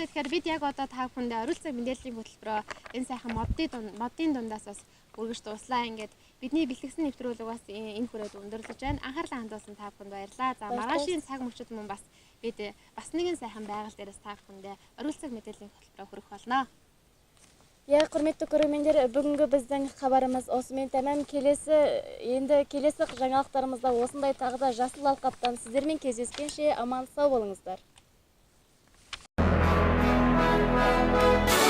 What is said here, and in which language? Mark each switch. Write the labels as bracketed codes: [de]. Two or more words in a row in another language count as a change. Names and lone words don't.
[mn] Тэгэхээр бид яг одоо та бүхэндээ оройн цаг мэдээллийн хөтөлбөрөөр энэ сайхан модын дундаас бас үргэж дууслаа. Ингээд бидний бэлтгэсэн нэвтрүүлэг бас энэ хүрээд өндөрлөж байна. Анхаарлаа хандуулсан та бүхэнд баярлалаа. За маргаашийн цаг мөчид мөн бас бид бас нэгэн сайхан байгаль дээрээс та бүхэндээ оройн цаг мэдээллийн хөтөлбөрөөр хүргэх болно. [kk] Я құрметті көрермендер, бүгінгі біздің хабарымыз осымен тәмам келесі жаңалықтарымызда осындай тағы да жасыл алқаптан сіздермен кездескенше аман сау болыңыздар.